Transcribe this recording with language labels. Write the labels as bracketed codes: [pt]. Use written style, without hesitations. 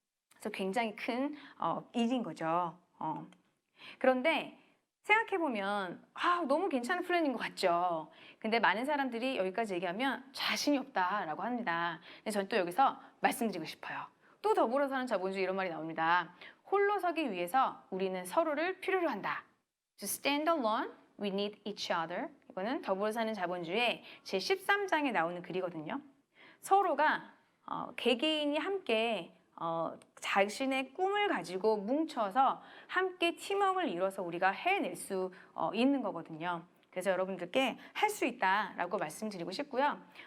[ko] 그래서 굉장히 큰 일인 거죠. 그런데 생각해보면 너무 괜찮은 플랜인 것 같죠. 근데 많은 사람들이 여기까지 얘기하면 자신이 없다라고 합니다. 근데 저는 또 여기서 말씀드리고 싶어요. 또 더불어 사는 자본주의 이런 말이 나옵니다. 홀로 서기 위해서 우리는 서로를 필요로 한다. [en] To stand alone, we need each other. [ko] 이거는 더불어 사는 자본주의의 제13장에 나오는 글이거든요. 서로가 개개인이 함께 자신의 꿈을 가지고 뭉쳐서 함께 팀워크를 이뤄서 우리가 해낼 수 있는 거거든요. 그래서 여러분들께 할 수 있다라고 말씀드리고 싶고요.